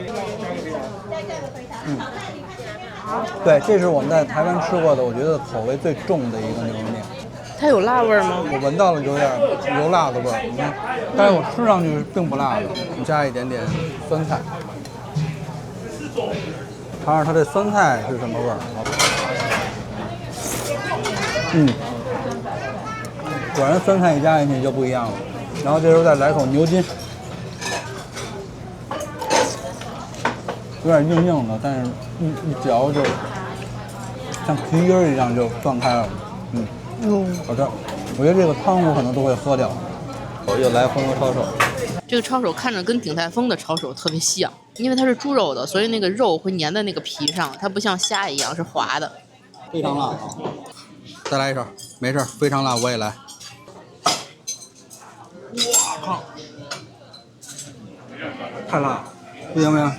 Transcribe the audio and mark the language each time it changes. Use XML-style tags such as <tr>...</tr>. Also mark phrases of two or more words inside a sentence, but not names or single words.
<zh>對，這是我們在台灣吃過的，我覺得口味最重的一個牛肉麵。它有辣味嗎？我聞到了有點油辣的味兒，你看，但是我吃上去是並不辣的。你加一點點酸菜，嘗嘗它這酸菜是什麼味兒？果然酸菜一加進去就不一樣了。然後這時候再來口牛筋，有點硬硬的，但是一嚼就像皮筋兒一樣就斷開了。好吃，我覺得這個湯我可能都會喝掉。我又來紅油抄手，這個抄手看着跟鼎泰豐的抄手特別像，因為它是豬肉的，所以那個肉會粘在那個皮上，它不像蝦一樣是滑的。非常辣啊！再來一勺，沒事，非常辣我也來。哇靠！太辣了，不行不行。</zh>